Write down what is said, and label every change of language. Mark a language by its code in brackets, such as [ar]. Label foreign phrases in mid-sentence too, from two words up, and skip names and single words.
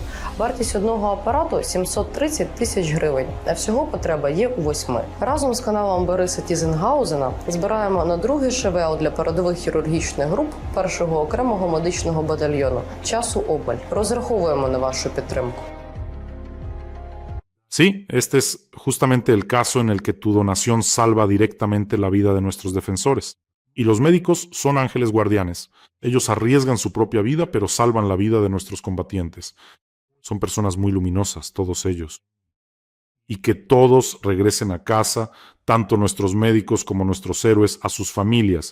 [uk] Вартість одного апарату – 730 тисяч гривень, а всього потреба є у 8. Разом з каналом Бориса Тізенгаузена збираємо на другий ШВЛ для передових хірургічних груп першого окремого медичного батальйону. Часу обмаль. Розраховуємо на вашу підтримку. [es] Sí, este es justamente el caso en el que tu donación salva directamente la vida de nuestros defensores. Y los médicos son ángeles guardianes. Ellos arriesgan su propia vida, pero salvan la vida de nuestros combatientes. Son personas muy luminosas, todos ellos. Y que todos regresen a casa, tanto nuestros médicos como nuestros héroes, a sus familias.